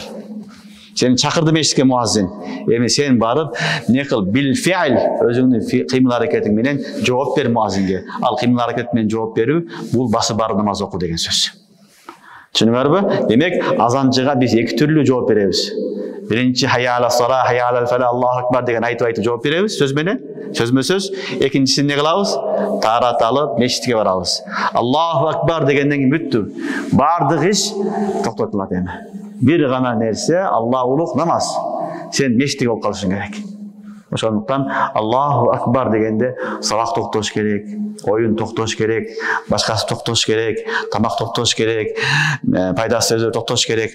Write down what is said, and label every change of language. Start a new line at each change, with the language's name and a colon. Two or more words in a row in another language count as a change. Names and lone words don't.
Kyrgyz: Сен чакырды мешитке муаззин. Эми сен барып, не кыл
Arabic: بالفعل,
Kyrgyz: өзүңдүн кыймыл аракетиң менен жооп бер муаззинге. Ал кыймыл аракет менен жооп берүү бул басы бар намаз окуу деген сөз. Түшүнүңөрбү? Демек азанчыга биз эки түрлүү жооп беребиз. Биринчи
Arabic: حي على الصلاة حي على الفلاح الله أكبر
Kyrgyz: деген айтып жооп беребиз сөз менен, сөзмө сөз. Экинчисин не кылабыз? Тарат алып мешитке барабыз.
Arabic: الله أكبر
Kyrgyz: дегенден кийин бүттү. Бардык иш токтотулат эми. Бир гана нерсе Аллах улук намаз. Сен мешитке болуп калышың керек. Ошондуктан
Arabic: الله أكبر
Kyrgyz: дегенде сабак токтош керек, оюн токтош керек, башкасы токтош керек, тамак токтош керек, пайдасыз сөздөр токтош керек.